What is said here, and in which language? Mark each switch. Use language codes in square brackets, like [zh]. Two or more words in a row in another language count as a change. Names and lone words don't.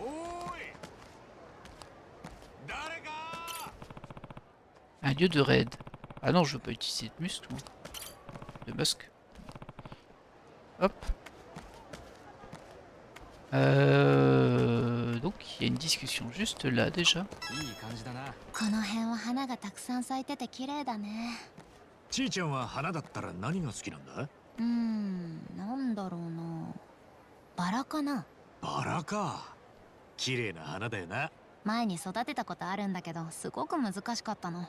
[fr] Un lieu de raid. Ah non, je veux pas utiliser de muscle, moi. De musc. Hop. Donc, il y a une discussion juste là, déjà. [ja] この辺は花がたくさん咲いてて綺麗だね。ちーちゃんは花だったら何が好きなんだ？なんだろうな。バラかな。バラか。綺麗な花だよな。前に育てたことあるんだけど、すごく難しかったの。